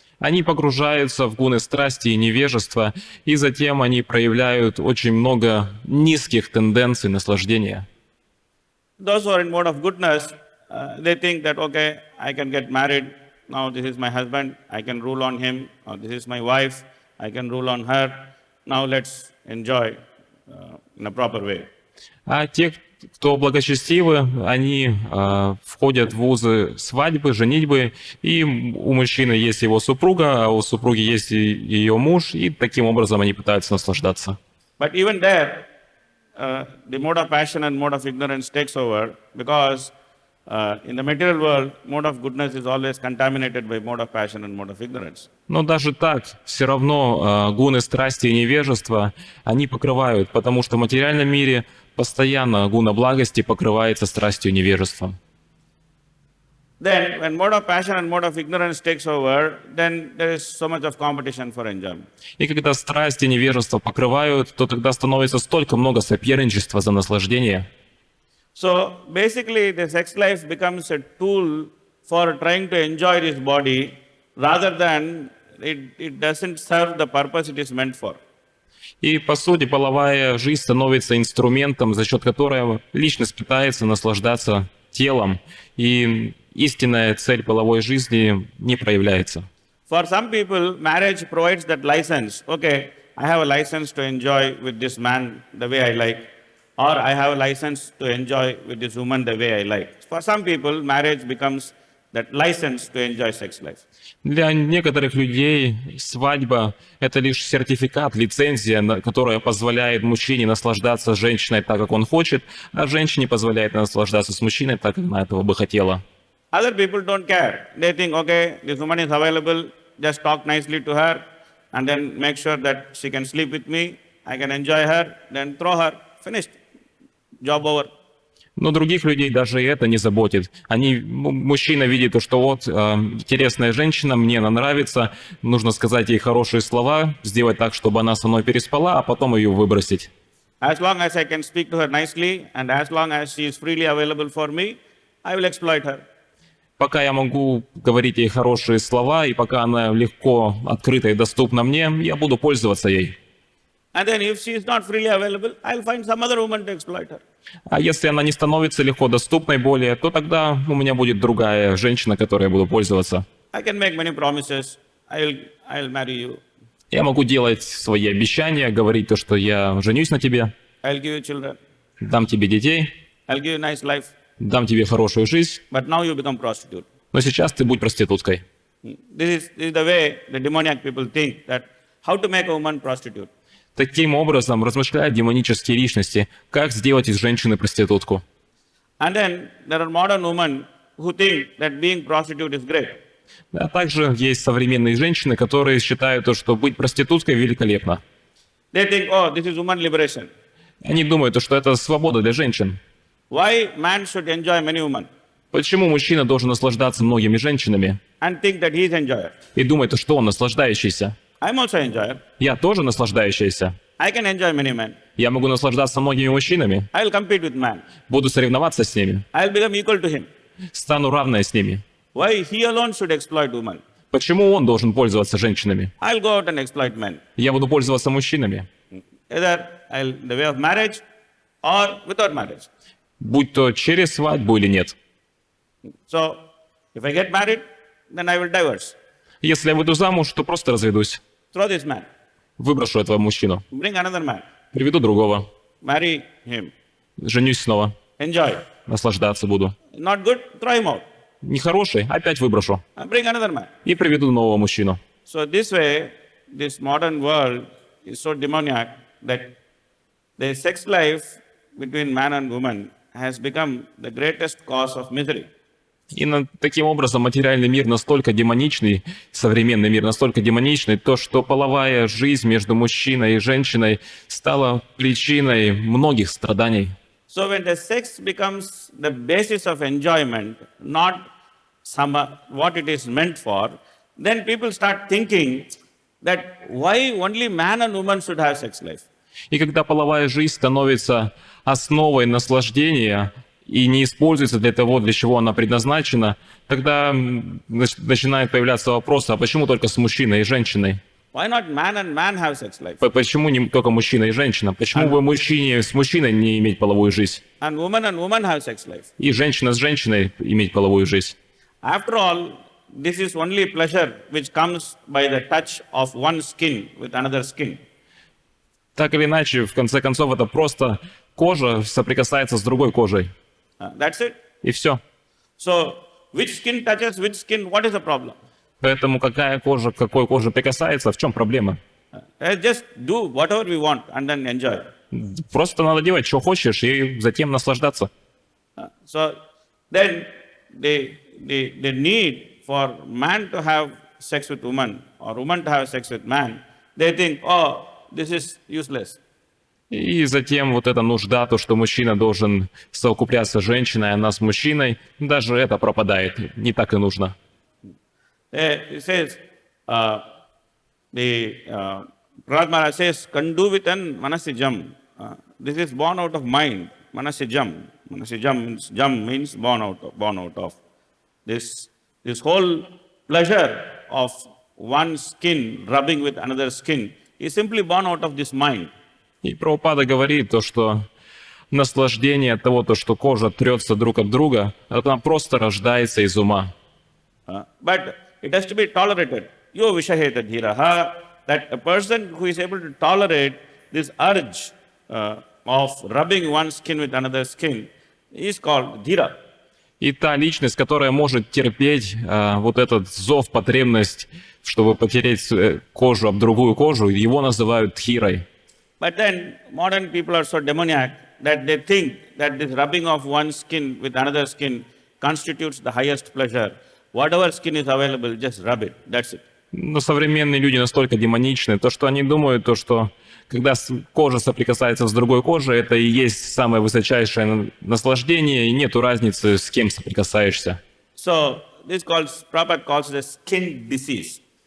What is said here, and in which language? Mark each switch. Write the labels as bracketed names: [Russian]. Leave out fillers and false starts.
[Russian] Они погружаются в гуны страсти и невежества, и затем они проявляют очень много низких тенденций наслаждения. [English] Those who are in mode of goodness, they think that, okay, I can get married, now this is my husband, I can rule on him, or this is my wife, I can rule on her, now let's enjoy in a proper way. [Russian] А те, кто благочестивы, они входят в узы свадьбы, женитьбы, и у мужчины есть его супруга, а у супруги есть ее муж, и таким образом они пытаются наслаждаться. [English] But even there, the mode of passion and mode of ignorance takes over because in the material world, mode of goodness is always contaminated by mode of passion and mode of ignorance. [Russian] Но даже так, все равно гуны страсти и невежества, они покрывают, потому что в материальном мире постоянно гуна благости покрывается страстью и невежеством. [English] Then, when mode of passion and mode of ignorance takes over, then there is so much of competition for enjoyment. [Russian] И когда страсть и невежество покрывают, то тогда становится столько много соперничества за наслаждение. [English] So, basically, the sex life becomes a tool for trying to enjoy this body rather than it doesn't serve the purpose it is meant for. [Russian] И, по сути, половая жизнь становится инструментом, за счет которого личность пытается наслаждаться телом, и истинная цель половой жизни не проявляется. [English] For some people, marriage provides that license. Okay, I have a license to enjoy with this man the way I like, or I have a license to enjoy with this woman the way I like. For some people, marriage becomes that license to enjoy sex life. [Russian] Для некоторых людей свадьба – это лишь сертификат, лицензия, которая позволяет мужчине наслаждаться женщиной так, как он хочет, а женщине позволяет наслаждаться с мужчиной так, как она этого бы хотела. [English] Other people don't care. They think, okay, this woman is available, just talk nicely to her, and then make sure that she can sleep with me, I can enjoy her, then throw her, finished, job over. [Russian] Но других людей даже и это не заботит. Мужчина видит, что вот интересная женщина, мне она нравится, нужно сказать ей хорошие слова, сделать так, чтобы она со мной переспала, а потом ее выбросить. [English] As long as I can speak to her nicely, and as long as she is freely available for me, I will exploit her. [Russian] Пока я могу говорить ей хорошие слова, и пока она легко, открыта и доступна мне, я буду пользоваться ей. [English] And then if she is not freely available, I'll find some other woman to exploit her. [Russian] А если она не становится легко доступной более, то тогда у меня будет другая женщина, которой я буду пользоваться. [English] I can make many promises. I'll marry you. [Russian] Я могу делать свои обещания, говорить то, что я женюсь на тебе, [English] I'll give you children. [Russian] дам тебе детей, [English] I'll give you a nice life. [Russian] дам тебе хорошую жизнь, [English] But now you become prostitute. [Russian] но сейчас ты будь проституткой. [English] This is the way the demoniac people think that how to make a woman prostitute. [Russian] Таким образом размышляют демонические личности, как сделать из женщины проститутку. [English] And then there are modern women who think that being prostitute is great. [Russian] А также есть современные женщины, которые считают, то, что быть проституткой великолепно. [English] They think, oh, this is woman liberation. [Russian] Они думают, что это свобода для женщин. [English] Why man should enjoy many women [Russian] Почему мужчина должен наслаждаться многими женщинами [English] and think that he is enjoyer? [Russian] и думает, что он наслаждающийся? [English] I'm also enjoyer. [Russian] Я тоже наслаждающийся. [English] I can enjoy many men. [Russian] Я могу наслаждаться многими мужчинами. [English] I'll compete with man. [Russian] Буду соревноваться с ними. [English] I'll become equal to him. [Russian] Стану равной с ними. [English] Why he alone should exploit women? [Russian] Почему он должен пользоваться женщинами? [English] I'll go out and exploit men. [Russian] Я буду пользоваться мужчинами. [English] Either the way of marriage or without marriage. [Russian] Будь то через свадьбу или нет. [English] So, if I get married, then I will divorce. [Russian] Если я выйду замуж, то просто разведусь. [English] Throw this man. [Russian] Выброшу этого мужчину. [English] Bring another man. [Russian] Приведу другого. [English] Marry him. [Russian] Женюсь снова. [English] Enjoy. [Russian] Наслаждаться буду. [English] Not good, throw him out. [Russian] Нехороший, опять выброшу. [English] Bring another man. [Russian] И приведу нового мужчину. [English] So this way, this modern world is so demoniac that the sex life between man and woman has become the greatest cause of misery. [Russian] И таким образом материальный мир настолько демоничный, современный мир настолько демоничный, то, что половая жизнь между мужчиной и женщиной стала причиной многих страданий. [English] So when the sex becomes the basis of enjoyment, not what it is meant for, then people start thinking that why only man and woman should have sex life. [Russian] И когда половая жизнь становится основой наслаждения и не используется для того, для чего она предназначена, тогда начинает появляться вопрос, а почему только с мужчиной и женщиной? [English] Why not man and man have sex life? [Russian] Почему не только мужчина и женщина? Почему бы мужчине с мужчиной не иметь половую жизнь? [English] And woman have sex life. [Russian] И женщина с женщиной иметь половую жизнь? [English] After all, this is only pleasure which comes by the touch of one skin with another skin. [Russian] Так или иначе, в конце концов, это просто кожа соприкасается с другой кожей. [English] That's it. [Russian] И все. [English] So, which skin touches which skin, what is the problem? [Russian] Поэтому какая кожа к какой коже прикасается, в чем проблема? [English] Just do whatever we want and then enjoy. [Russian] Просто надо делать, что хочешь, и затем наслаждаться. [English] So, then the need for man to have sex with woman or woman to have sex with man, they think, oh, this is useless. [Russian] И затем вот эта нужда, то, что мужчина должен совокупляться с женщиной, а она с мужчиной, даже это пропадает. Не так и нужно. [English] It says, Prahlad Maharaj says, [Sanskrit] Kanduvithan manasijam. [English] This is born out of mind. Manasijam. Manasijam means born out of. This whole pleasure of one skin rubbing with another skin is simply born out of this mind. [Russian] И Прабхупада говорит то, что наслаждение от того, то, что кожа трется друг от друга, она просто рождается из ума. [English] But it has to be tolerated. [Sanskrit] Yo vishaheta dhiraha, [English] that a person who is able to tolerate this urge of rubbing one skin with another skin is called dhira. [Russian] И та личность, которая может терпеть вот этот зов, потребность, чтобы потереть кожу об другую кожу, его называют дхирой. [English] But then modern people are so demoniac that they think that this rubbing of one skin with another skin constitutes the highest pleasure. Whatever skin is available, just rub it. That's it. [Russian] Но современные люди настолько демоничны, то, что они думают, то, что когда кожа соприкасается с другой кожей, это и есть самое высочайшее наслаждение, и нету разницы, с кем соприкасаешься. [English] So this Prabhupada calls it a skin disease.